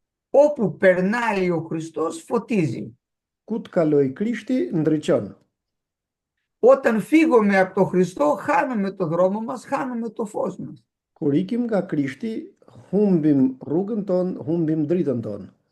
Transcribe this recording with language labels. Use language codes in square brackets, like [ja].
[el] Όπου περνάει ο Χριστός φωτίζει. [sq] Ku të kaloj Krishti, ndriçon. [el] Όταν φύγουμε από τον Χριστό, χάνουμε το δρόμο μας, χάνουμε το φως μας. [sq] Kur ikim nga Krishti, humbim rrugën tonë, humbim dritën tonë.